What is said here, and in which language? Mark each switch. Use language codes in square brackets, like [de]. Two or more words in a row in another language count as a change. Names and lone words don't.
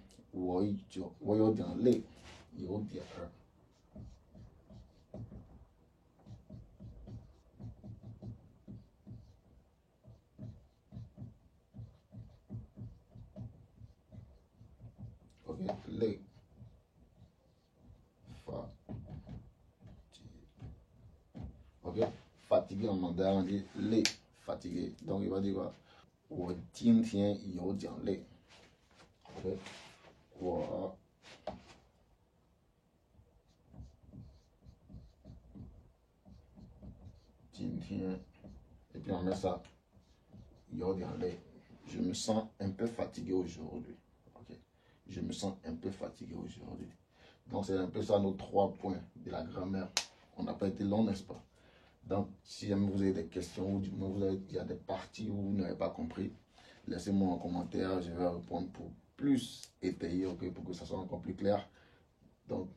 [fr] Oui, ok, les, ok, fatigué en mandarin, on dit les, fatigué. Donc il va dire quoi? [zh] 我今天有点累。OK，我今天 ， [fr] et puis on met ça, [zh] 有点累。 [fr] Je me sens un peu fatigué aujourd'hui. OK. Je me sens un peu fatigué aujourd'hui. Donc c'est un peu ça nos 3 points de la grammaire. On n'a pas été long, n'est-ce pas? Donc si jamais vous avez des questions ou du moins il y a des parties où vous n'avez pas compris, laissez-moi en commentaire, je vais répondre pour plus étayer, okay, pour que ça soit encore plus clair.